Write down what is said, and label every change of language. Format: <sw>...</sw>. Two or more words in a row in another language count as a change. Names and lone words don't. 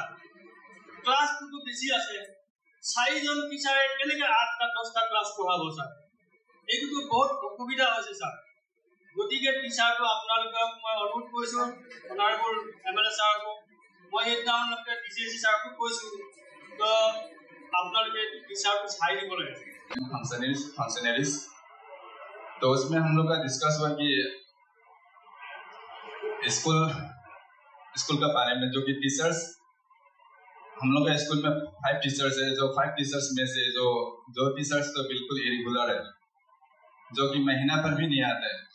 <as>ক্লাছটোতো বেছি আছে, 4জন টিচাৰে কেনেকৈ 8টা-10টা ক্লাছ পঢ়াব ছাৰ? এইটোতো বহুত অসুবিধা হৈছে ছাৰ। গতিকে টিচাৰটো আপোনালোকক মই অনুৰোধ কৰিছোঁ,</as> <en>Honourable MLA</en> <as>ছাৰকো মই সেইদিনাখনলৈকে DCSC ছাৰকো কৈছোঁ, তো আপোনালোকে টিচাৰটো চাই দিব লাগে।</as> <hi>फंक्शनरीज तो उसमें हम लोग का डिस्कस हुआ कि स्कूल का बारे में, जो कि टीचर्स हम लोग का स्कूल में 5 टीचर्स है, जो 5 टीचर्स में से जो टीचर्स तो बिल्कुल इरेगुलर है, जो कि महीना पर भी नहीं आते हैं।</hi>